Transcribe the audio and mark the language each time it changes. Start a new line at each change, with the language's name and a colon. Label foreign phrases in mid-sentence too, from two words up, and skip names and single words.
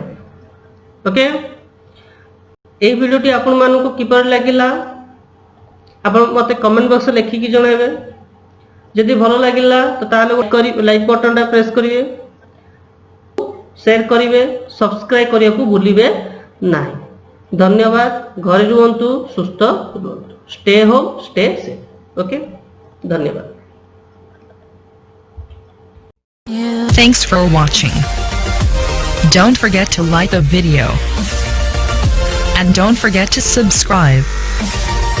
Odia: ଓକେ ଏ ଭିଡିଓ ଟି ଆପଣ ମାନଙ୍କୁ କିପରି ଲାଗିଲା ଆପଣ ମତେ
English: comment box
Odia: ରେ ଲେଖିକି ଜଣାଇବେ। ଯଦି ଭଲ ଲାଗିଲା ତ ତାହାଲେ କରି
English: like button
Odia: ଟା ପ୍ରେସ କରିବେ, ସେୟାର କରିବେ, ସବସ୍କ୍ରାଇବ କରିବାକୁ ଭୁଲିବେ ନାହିଁ। ଧନ୍ୟବାଦ। ଘରେ ରୁହନ୍ତୁ, ସୁସ୍ଥ ରୁହନ୍ତୁ,
English: Stay home stay safe.
Odia: ଓକେ ଧନ୍ୟବାଦ।
English: Thanks for watching. Don't forget to like the video and don't forget to subscribe.